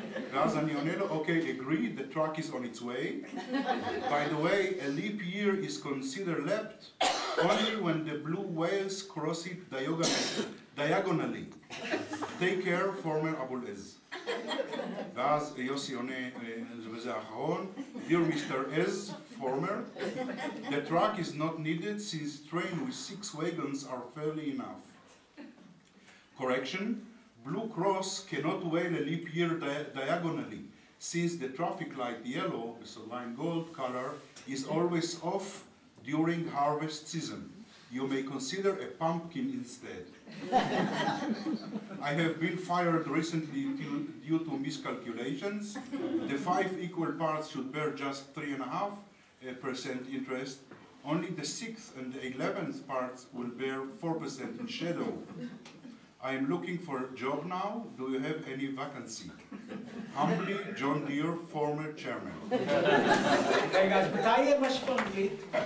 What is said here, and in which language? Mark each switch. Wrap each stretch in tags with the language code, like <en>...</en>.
<he>ואז אני עונה לו,</he> <en>okay, agreed, the truck is on its way. By the way, a leap year is considered leapt only when the blue whales cross it diagonally. Take care, former Abu al-Izz.</en> <he>ואז יוסי עונה, וזה האחרון,</he> <en>Dear Mr. Izz, former, the truck is not needed since train with 6 wagons are fairly enough. Correction, Blue Cross cannot whale a leap year diagonally, since the traffic light yellow, so lime gold color, is always off during harvest season. You may consider a pumpkin instead. I have been fired recently due to miscalculations. The 5 equal parts should bear just 3.5% interest. Only the 6th and the 11th parts will bear 4% in shadow. I am looking for a job now. Do you have any vacancy? Humbly, John Deere, former chairman.</en> <he>רגע, אז מתי יהיה משהו באנגלית?</he>